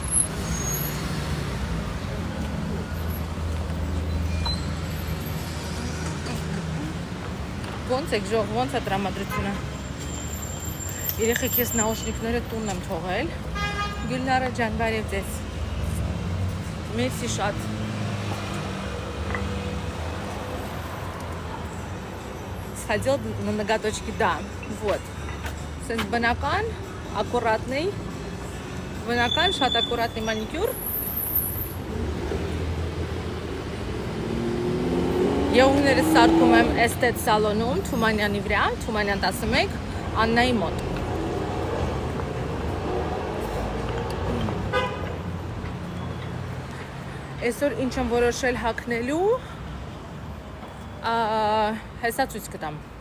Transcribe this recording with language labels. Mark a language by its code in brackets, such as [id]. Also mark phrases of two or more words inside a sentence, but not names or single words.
[hy] Ոնց եք ժող, ոնց է տրամադրությունը։ Երեխեք ես նաուշնիկները տունն եմ թողել։ Գյուլնարը ջան, բարև ձեզ։ Մերսի շատ։ [ru] Сходил на ноготочки, да, вот. Բնական, аккуратный, շատ аккуратный маникюр. [hy] Եղունգներս սարքում եմ Estet սալոնում, Թումանյանի վրա, Թումանյան 11, Աննայի մոտ։ Այսօր ինչ եմ որոշել հագնելու, հեսա ցույց կտամ։